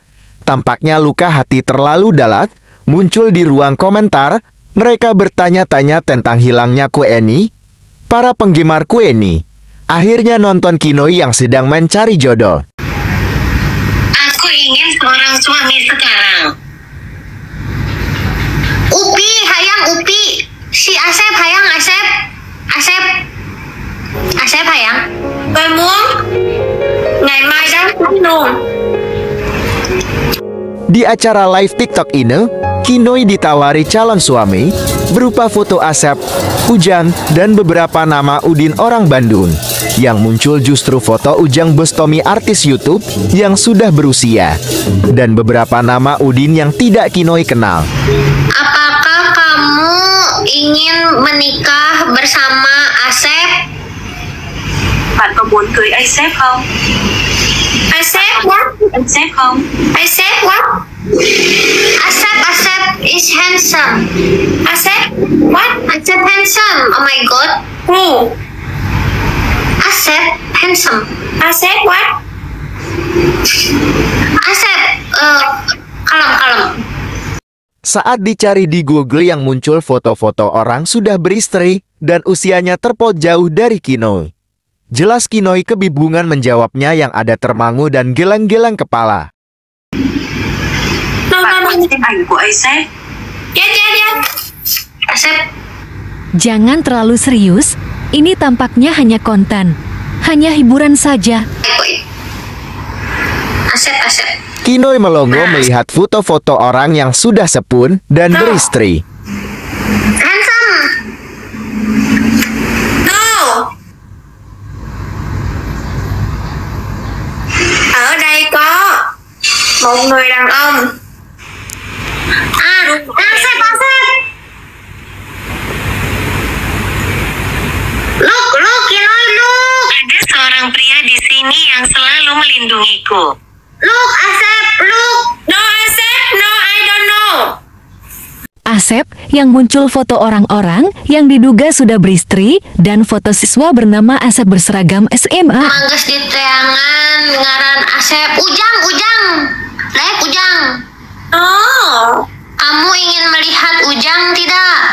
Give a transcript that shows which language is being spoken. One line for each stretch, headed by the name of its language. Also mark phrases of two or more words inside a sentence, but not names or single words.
Indonesian: Tampaknya luka hati terlalu dalam muncul di ruang komentar. Mereka bertanya-tanya tentang hilangnya Queenie. Para penggemar Queenie akhirnya nonton Kinoi yang sedang mencari jodoh. Aku ingin seorang suami sekarang.
Sundanese: Upi, hayang Upi. Si Asep, hayang Asep. Asep. Asep, hayang.
Vietnamese: Tôi muốn ngày mai đám cưới luôn.
Indonesian: Di acara live TikTok ini, Kinoi ditawari calon suami berupa foto Asep, Ujang, dan beberapa nama Udin orang Bandung. Yang muncul justru foto Ujang Bostomi, artis YouTube yang sudah berusia, dan beberapa nama Udin yang tidak Kinoi kenal. Apakah kamu ingin menikah bersama Asep?
Vietnamese: Bạn có muốn cưới Asep không?
English: Asep what? Asep không? Asep what? Asep is handsome. Asep what? Asep handsome. Oh my god. Who? Asep handsome. Asep what?
Indonesian: Asep kalem. Saat dicari di Google yang muncul foto-foto orang sudah beristri dan usianya terpaut jauh dari Kinoi. Jelas Kinoi kebingungan menjawabnya yang ada termangu dan geleng-geleng kepala. Jangan terlalu serius, ini tampaknya hanya konten, hanya hiburan saja. Asep. Kinoi melongo melihat foto-foto orang yang sudah sepun dan beristri. Handsome. No.
Vietnamese: Ở đây có một người đàn ông. Asep.
Indonesian: yang selalu melindungiku.
English: Look, Asep, look. No, Asep, no, I don't know.
Indonesian: Asep yang muncul foto orang-orang yang diduga sudah beristri dan foto siswa bernama Asep berseragam SMA.
Sundanese: Mangges di teangan ngaran Asep.
Indonesian: Ujang. Naik Ujang. Oh. Kamu ingin melihat Ujang tidak?